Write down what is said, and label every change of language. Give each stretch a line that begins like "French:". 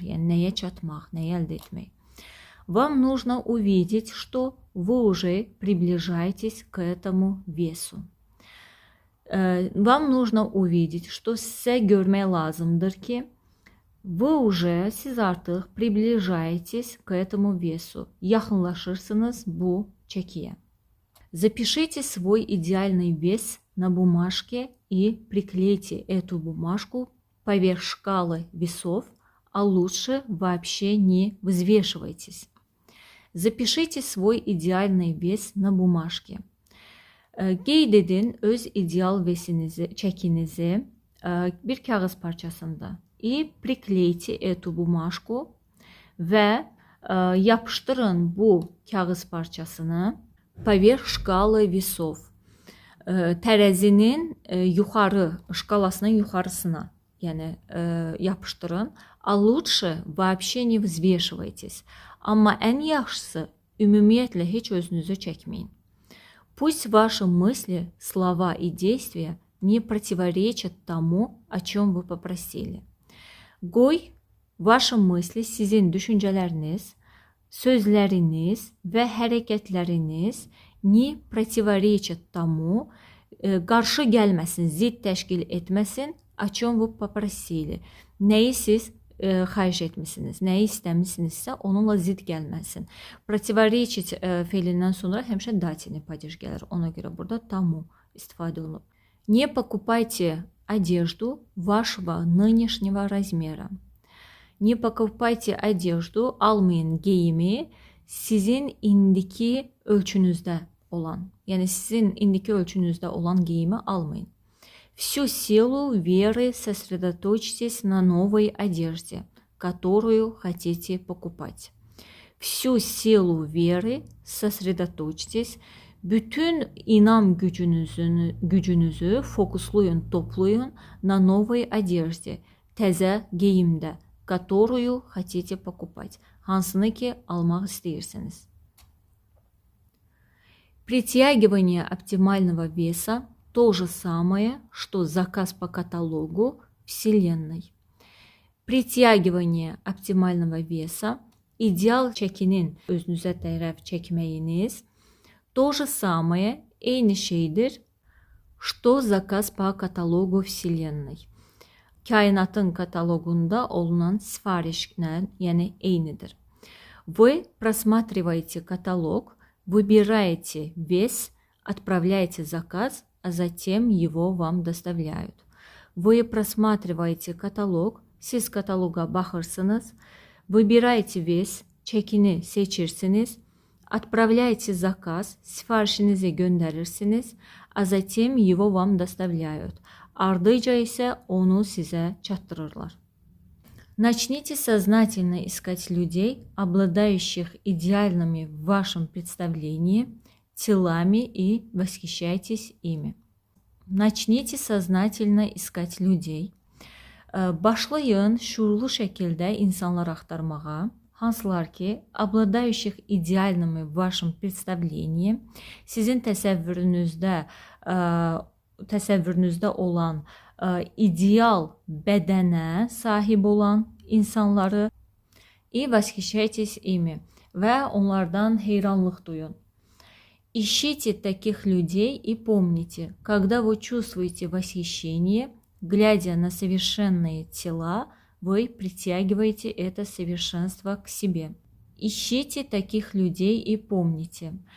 Azerbaijani: Yəni nəyə çatmaq, nəyə əldə etmək.
Russian: Вам нужно увидеть, что вы уже приближаетесь к этому весу. Вам нужно увидеть, что
Azerbaijani: sizə görmək lazımdır ki,
Russian: вы уже,
Azerbaijani: siz artıq
Russian: приближаетесь к этому весу.
Azerbaijani: Yaxınlaşırsınız bu çəkiyə.
Russian: Запишите свой идеальный вес на бумажке и приклейте эту бумажку поверх шкалы весов, а лучше вообще не взвешивайтесь. Запишите свой идеальный вес на бумажке.
Azerbaijani: Qeyd edin öz ideal vesinizi, çəkinizi bir kağız parçasında.
Russian: И приклейте эту бумажку
Azerbaijani: və yapışdırın bu kağız parçasını
Russian: поверх шкалы весов.
Azerbaijani: Tərəzinin yuxarı, şkalasının yuxarısına, yəni yapışdırın.
Russian: А лучше вообще не взвешивайтесь.
Azerbaijani: Amma ən yaxşısı ümumiyyətlə heç özünüzü çəkməyin.
Russian: Пусть ваши мысли, слова и действия не противоречат тому, о чем вы попросили.
Azerbaijani: Qoy
Russian: ваши мысли,
Azerbaijani: sizin düşüncələriniz, sözləriniz və hərəkətləriniz
Russian: не противоречат тому,
Azerbaijani: qarşı gəlməsin, zid təşkil etməsin,
Russian: о чем вы попросили.
Azerbaijani: Nəyi siz xahiş etmisiniz, nəyi istəmisinizsə onunla zid gəlməsin. Protivarechit feilindən sonra həmişə dativni падеж gəlir. Ona görə burada тому istifadə olunub.
Russian: Не покупайте одежду вашего нынешнего размера. Не покупайте одежду,
Azerbaijani: almayın geyimi sizin indiki ölçünüzdə olan, yəni sizin indiki ölçünüzdə olan geyimi almayın.
Russian: Всю силу веры сосредоточьтесь на новой одежде, которую хотите покупать. Всю силу веры sosredotочьтесь.
Azerbaijani: Bütün inam gücünüzü fokuslayın, toplayın
Russian: на новой одежде,
Azerbaijani: təzə geyimdə,
Russian: которую хотите покупать,
Azerbaijani: hansını ki almaq istəyirsiniz.
Russian: Притягивание оптимального веса то же самое, что заказ по каталогу Вселенной. Притягивание оптимального веса,
Azerbaijani: ideal çəkinin özünüzə tərəf çəkməyiniz,
Russian: то же самое,
Azerbaijani: eyni şeydir,
Russian: что заказ по каталогу Вселенной.
Azerbaijani: Kainatın kataloqunda olunan sifarişlə, yəni eynidir.
Russian: Вы просматриваете каталог, выбираете вес, отправляете заказ, а затем его вам доставляют. Вы просматриваете каталог,
Azerbaijani: siz kataloga baxırsınız,
Russian: выбираете вес,
Azerbaijani: çəkini seçirsiniz,
Russian: отправляете заказ,
Azerbaijani: sifarişinizi göndərirsiniz,
Russian: а затем его вам доставляют.
Azerbaijani: Ardıca isə onu sizə çatdırırlar.
Russian: Начните сознательно искать людей, обладающих идеальными в вашем представлении телами и восхищайтесь ими. Начните сознательно искать людей.
Azerbaijani: Başlayın şuurlu şəkildə insanlar axtarmağa, hansılar ki,
Russian: обладающих идеальными в вашем представлении,
Azerbaijani: sizin təsəvvürünüzdə olan ideal bədənə sahib olan insanları
Russian: и восхищайтесь ими
Azerbaijani: və onlardan heyranlıq duyun.
Russian: Ищите таких людей и помните, когда вы чувствуете восхищение, глядя на совершенные тела, вы притягиваете это совершенство к себе. Ищите таких людей и помните.